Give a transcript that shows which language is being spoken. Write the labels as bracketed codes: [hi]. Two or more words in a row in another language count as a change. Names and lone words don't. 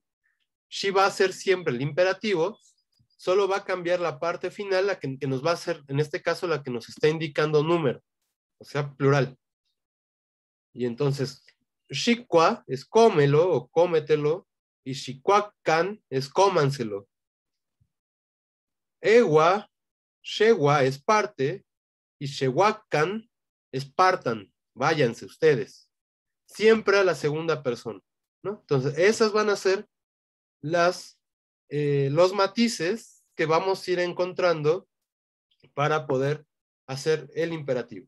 [es] Shi va a ser siempre el imperativo, solo va a cambiar la parte final, la que nos va a ser, en este caso, la que nos está indicando número, o sea, plural. Y entonces, shikwa es cómelo o cómetelo, y shikwakan es cómanselo. Ewa, shewa es parte, y shewakan es partan, váyanse ustedes. Siempre a la segunda persona, ¿no? Entonces, esas van a ser los matices que vamos a ir encontrando para poder hacer el imperativo.